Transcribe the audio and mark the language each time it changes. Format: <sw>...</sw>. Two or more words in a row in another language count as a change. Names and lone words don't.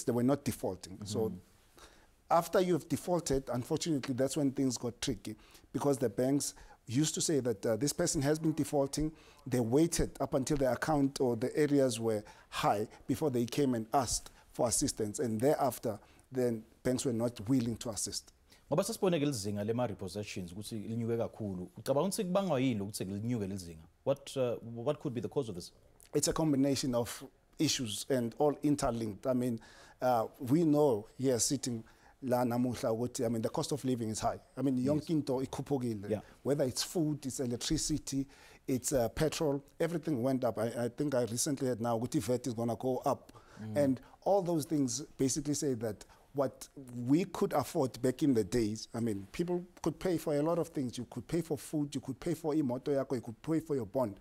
<en>They were not defaulting. So after you've defaulted, unfortunately, that's when things got tricky, because the banks used to say that this person has been defaulting. They waited up until the account or the areas were high before they came and asked for assistance, and thereafter, then banks were not willing to assist.</en> <zu>Ngoba sasiboneke lizinga lema repossessions ukuthi linyuke kakhulu. Ucabanga ukuthi kubangwa yini ukuthi linyuke lizinga?</zu> <en>What could be the cause of this? It's a combination of issues and all interlinked. I mean, we know here sitting</en> <zu>la namuhla ukuthi,</zu> <en>I mean, the cost of living is high. I mean,</en> <zu>yonke into ikhuphukile.</zu> <en>Whether it's food, it's electricity, it's petrol, everything went up. I think I recently heard now ukuthi VAT is going to go up. And all those things basically say that what we could afford back in the days, I mean, people could pay for a lot of things. You could pay for food, you could pay for</en> <zu>imoto yako,</zu> <en>you could pay for your bond.</en>